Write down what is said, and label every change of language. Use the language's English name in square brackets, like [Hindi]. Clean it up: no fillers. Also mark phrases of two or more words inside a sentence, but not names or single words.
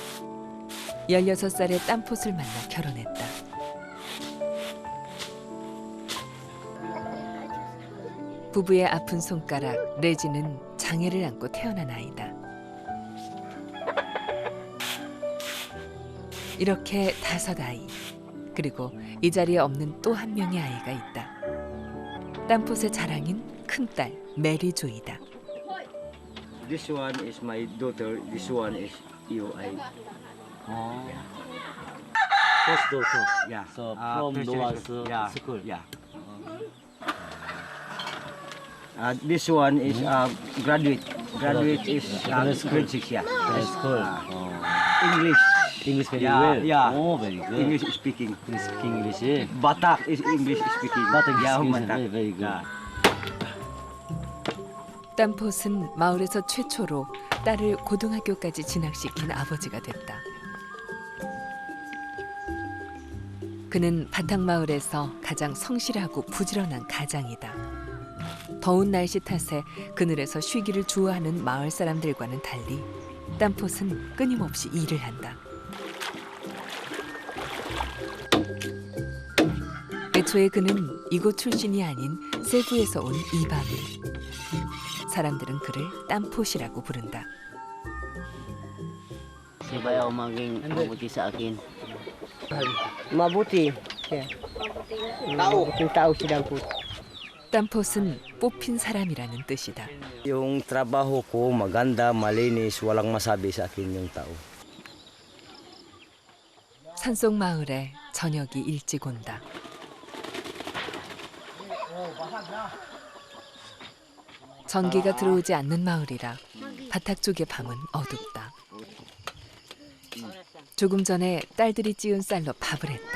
[Korean] 16살에 땀폿을 만나 결혼했다. 부부의 아픈 손가락 레지는 장애를 안고 태어난 아이다. 이렇게 5 아이, 그리고 이 자리에 없는 또 한 명의 아이가 있다. 땀폿의 자랑인 큰딸 메리조이다. [English] This one is my daughter. This one is you. Oh. First daughter. Yeah. So from Noah's school. Yeah. This one is graduate. Graduate is grade 6. Yeah. School. Oh. English. English very Yeah, well. yeah. Oh, very good. English speaking. Speaking English. Eh? Batak is English speaking. Batak is Yeah, English, Batak. very good. Yeah. [Korean] 땀폿은 마을에서 최초로 딸을 고등학교까지 진학시킨 아버지가 됐다. 그는 바탕마을에서 가장 성실하고 부지런한 가장이다. 더운 날씨 탓에 그늘에서 쉬기를 좋아하는 마을 사람들과는 달리 땀폿은 끊임없이 일을 한다. 애초에 그는 이곳 출신이 아닌 세부에서 온 이방인. 사람들은 그를 땀폿이라고 부른다. [Filipino] Siya maging mabuti sa akin. Mabuti. Yeah. Mabuting tao si Dampot. [Korean] 땀폿은 뽑힌 사람이라는 뜻이다. [Filipino] Yung trabaho ko maganda, malinis, walang masabi sa akin yung tao. [Korean] 산속 마을에 저녁이 일찍 온다. 전기가 들어오지 않는 마을이라 바닥 쪽의 밤은 어둡다. 조금 전에 딸들이 찌운 쌀로 밥을 했다.